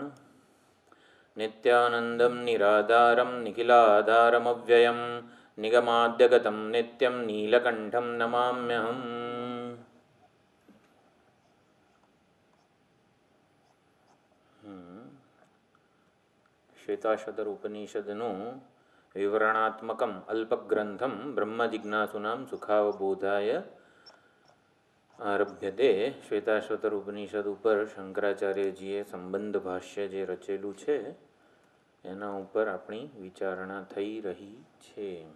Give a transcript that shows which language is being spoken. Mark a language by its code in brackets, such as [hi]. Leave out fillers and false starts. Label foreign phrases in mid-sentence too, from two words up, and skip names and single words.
[sa] नित्यानन्दं निराधारं निखिलाधारमव्ययं निगमाद्यगतं नित्यं नीलकण्ठं नमाम्यहम्। श्वेताश्वतर उपनिषदનું વિવરણાત્મકમ અલ્પગ્રંથમ બ્રહ્મજિજ્ઞાસુનાં સુખાવબોધાય આરભ્યતે। [gu] શ્વેતાશ્વતર ઉપનિષદ ઉપર શંકરાચાર્યજીએ સંબંધ ભાષ્ય જે રચેલું છે એના ઉપર આપણી વિચારણા થઈ રહી છે।